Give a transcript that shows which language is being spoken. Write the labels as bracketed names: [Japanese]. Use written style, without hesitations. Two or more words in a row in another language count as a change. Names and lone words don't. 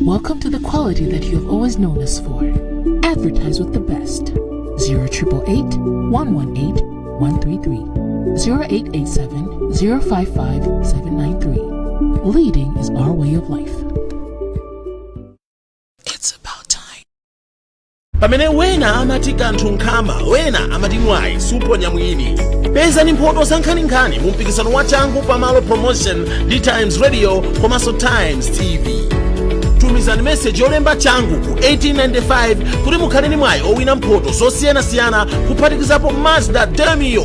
[English] Welcome to the quality that you have always known us for. Advertise with the best. 0888 118 133 0887 055 793. Leading is our way of life. It's about time. [Nyanja] pamene wena amati kanthu nkhama wena amati mwayi suponya mwini. Pezani mphoto za nkhaninkhani mu mpikisano wa changu pamalo promotion ndi Times Radio komanso Times TV. Tumizani message yolemba changu ku 1895 kuti mukhale ni mwayi owina mphoto zosiyanasiyana kuphatikizapo Mazda Demio.